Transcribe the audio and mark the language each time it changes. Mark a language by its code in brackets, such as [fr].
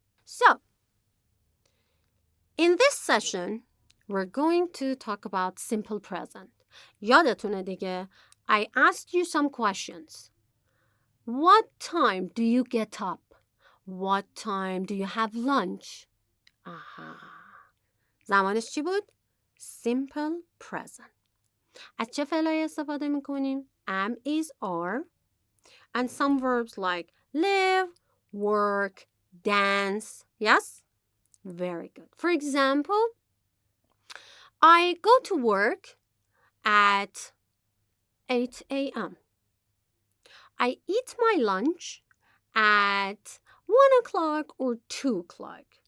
[en] So, in this session, we're going to talk about simple present. [fa] یادتونه دیگه, [en] I asked you some questions. What time do you get up? What time do you have lunch? [fa] زمانش چی بود؟ Simple present. از چه فعلایی استفاده میکنیم؟ am, is, are. [en] And some verbs like live, work, dance. Yes? Very good. For example, I go to work at 8 a.m. I eat my lunch at 1 o'clock or 2 o'clock.